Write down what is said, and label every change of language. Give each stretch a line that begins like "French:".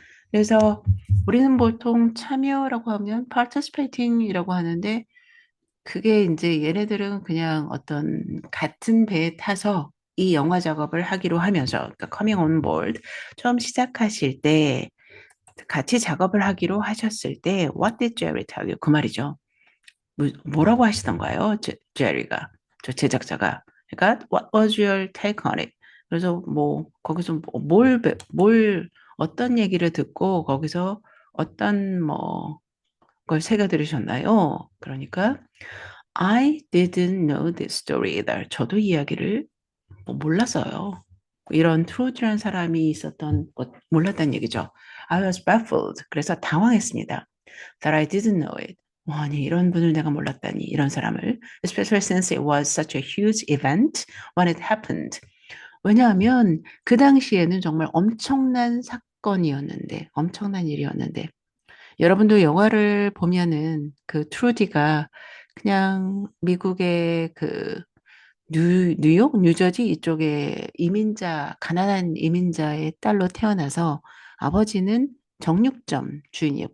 Korean: 그래서 우리는 보통 참여라고 하면 participating이라고 하는데 그게 이제 얘네들은 그냥 어떤 같은 배에 타서 이 영화 작업을 하기로 하면서 그러니까
English: coming on board
Korean: 처음 시작하실 때 같이 작업을 하기로 하셨을 때
English: What did Jerry tell you?
Korean: 그 말이죠. 뭐라고 하시던가요? 제리가 저 제작자가 그러니까
English: What was your take on it?
Korean: 그래서 뭐 거기서 뭘 어떤 얘기를 듣고 거기서 어떤 뭐 걸 새겨 들으셨나요?
English: 그러니까 I didn't know this story either.
Korean: 저도 이야기를 뭐 몰랐어요. 이런 트로트라는 사람이 있었던 것 몰랐다는 얘기죠.
English: I was baffled.
Korean: 그래서 당황했습니다.
English: That I didn't know it.
Korean: 와, 아니 이런 분을 내가 몰랐다니 이런 사람을.
English: Especially since it was such a huge event when it happened.
Korean: 왜냐하면 그 당시에는 정말 엄청난 사건이었는데, 엄청난 일이었는데 여러분도 영화를 보면은 그 트루디가 그냥 미국의 그 뉴욕, 뉴저지 이쪽에 이민자, 가난한 이민자의 딸로 태어나서 아버지는 정육점 주인이에요.